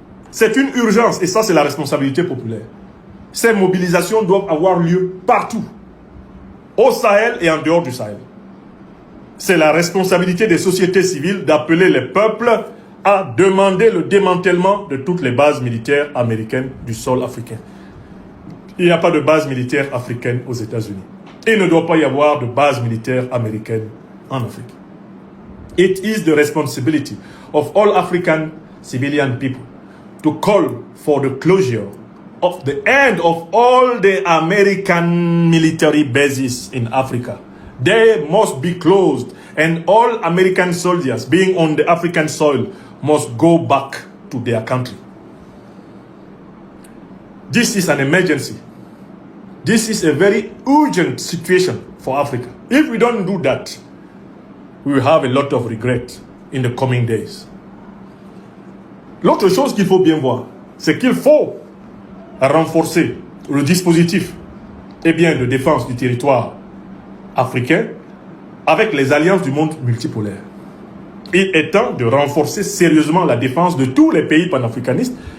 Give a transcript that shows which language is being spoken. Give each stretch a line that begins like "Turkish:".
French: C'est une urgence et ça, c'est la responsabilité populaire. Ces mobilisations doivent avoir lieu partout, au Sahel et en dehors du Sahel. C'est la responsabilité des sociétés civiles d'appeler les peuples a demandé le démantèlement de toutes les bases militaires américaines du sol africain. Il n'y a pas de base militaire africaine aux États-Unis. Il ne doit pas y avoir de base militaire américaine en Afrique.
English: It is the responsibility of all African civilian people to call for the closure of the end of all the American military bases in Africa. They must be closed, and all American soldiers being on the African soil must go back to their country. This is an emergency. This is a very urgent situation for Africa. If we don't do that, we will have a lot of regret in the coming days.
French: L'autre chose qu'il faut bien voir, c'est qu'il faut renforcer le dispositif de défense du territoire africain avec les alliances du monde multipolaire. Il est temps de renforcer sérieusement la défense de tous les pays panafricanistes.